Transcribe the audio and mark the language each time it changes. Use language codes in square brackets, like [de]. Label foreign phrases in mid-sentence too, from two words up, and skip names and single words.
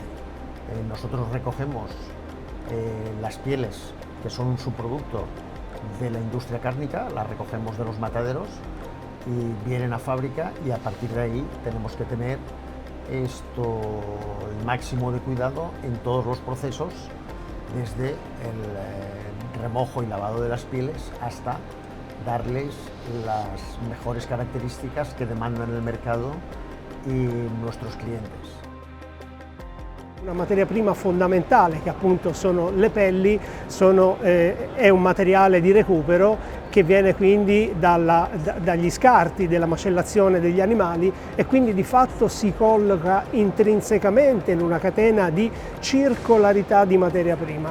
[es] Nosotros recogemos las pieles, que son un subproducto de la industria cárnica, las recogemos de los mataderos y vienen a fábrica, y a partir de ahí tenemos que tener el máximo de cuidado en todos los procesos, desde el remojo y lavado de las pieles hasta darles las mejores características que demandan el mercado y nuestros clientes. [it] Una materia prima fondamentale, che appunto sono le pelli, è un materiale di recupero che viene quindi dagli scarti della macellazione degli animali, e quindi di fatto si colloca intrinsecamente in una catena di circolarità di materia prima.